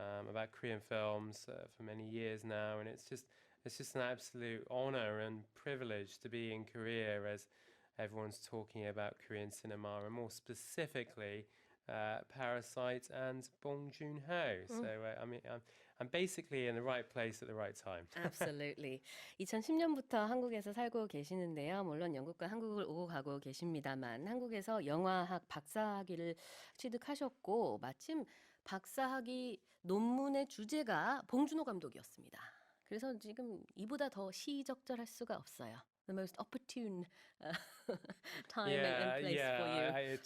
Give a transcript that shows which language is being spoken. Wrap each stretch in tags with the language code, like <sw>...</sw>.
<en>about Korean films for many years now, and it's just an absolute honor and privilege to be in Korea as everyone's talking about Korean cinema, and more specifically Parasite and Bong Joon-ho. So I mean, I'm basically in the right place at the right time. Absolutely.</en> <ko>2010년부터 한국에서 살고 계시는데요. 물론 영국과 한국을 오고 가고 계십니다만 한국에서 영화학 박사학위를 취득하셨고 마침 박사학위 논문의 주제가 봉준호 감독이었습니다. 그래서 지금 이보다 더 시적절할 수가 없어요.</ko> <en>The most opportune time and place for you.</en>